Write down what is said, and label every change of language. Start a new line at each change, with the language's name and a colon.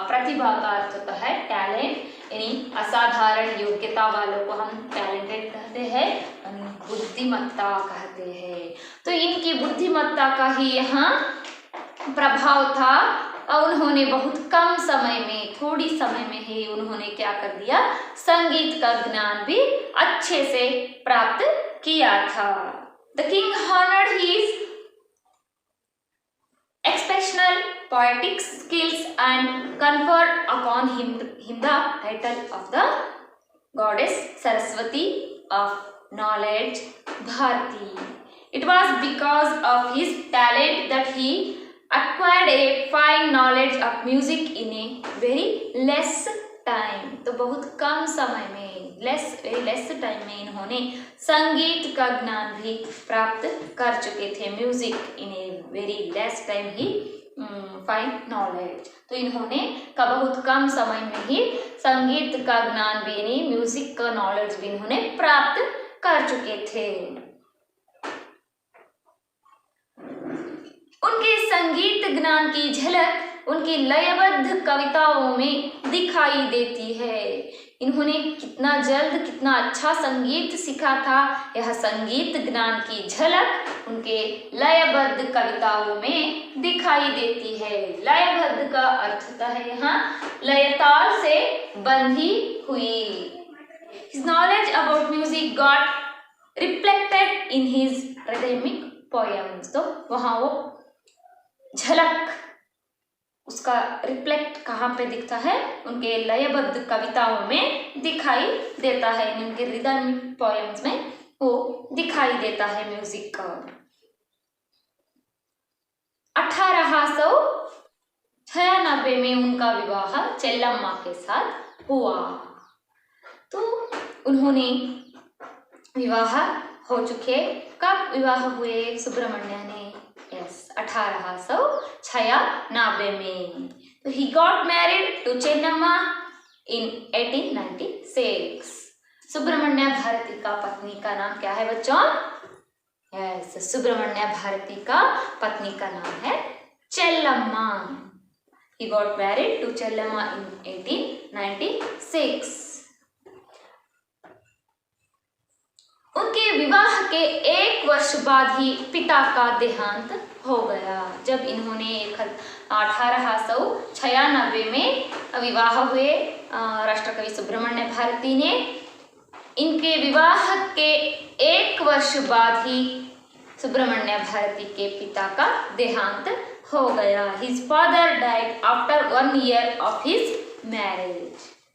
Hindi: प्रतिभा का अर्थ होता है टैलेंट, यानी असाधारण योग्यता वालों को हम टैलेंटेड कहते हैं, बुद्धिमत्ता कहते हैं। तो इनकी बुद्धिमत्ता का ही यहाँ प्रभाव था और उन्होंने बहुत कम समय में, थोड़ी समय में ही उन्होंने क्या कर दिया, संगीत का ज्ञान भी अच्छे से प्राप्त किया था।
English: The king honored his exceptional poetic skills and conferred upon him the title of the goddess Saraswati of knowledge, Bharati. It was because of his talent that he acquired a fine knowledge of music in a very less time.
Hindi: तो बहुत कम समय में,
English: very less time
Hindi: में इन्होंने संगीत का ज्ञान भी प्राप्त कर चुके थे।
English: Music in a very less time ही fine knowledge.
Hindi: तो इन्होंने का बहुत कम समय में ही संगीत का ज्ञान भी, यानी म्यूजिक का नॉलेज भी इन्होंने प्राप्त कर चुके थे। उनके संगीत ज्ञान की झलक उनकी लयबद्ध कविताओं में दिखाई देती है। इन्होंने कितना जल्द, कितना अच्छा संगीत सीखा था, यह संगीत ज्ञान की झलक उनके लयबद्ध कविताओं में दिखाई देती है। लयबद्ध का अर्थ होता है यहाँ लयताल से बंधी हुई।
English: His knowledge about music got reflected in his rhythmic poems।
Hindi: तो वहाँ वो झलक, उसका रिफ्लेक्ट कहाँ पे दिखता है, उनके लयबद्ध कविताओं में दिखाई देता है, उनके रिदमिक पोएम्स में वो दिखाई देता है म्यूजिक का। 1896 में उनका विवाह चेल्लम्मा के साथ हुआ। तो उन्होंने विवाह हो चुके, कब विवाह हुए सुब्रमण्य ने, 1896 में। तो
English: he got married to Chennamma in 1896।
Hindi: Subramanya Bharti का पत्नी का नाम क्या है बच्चों? यस, सुब्रमण्य भारती का पत्नी का नाम है चेल्लम्मा।
English: He got married to Chellamma in 1896।
Hindi: उनके विवाह के 1 वर्ष बाद ही पिता का देहांत हो गया। जब इन्होंने 1896 में विवाह हुए, राष्ट्रकवि सुब्रमण्य भारती ने, इनके विवाह के 1 वर्ष बाद ही सुब्रमण्य भारती के पिता का देहांत हो गया।
English: His father died after 1 year of his marriage।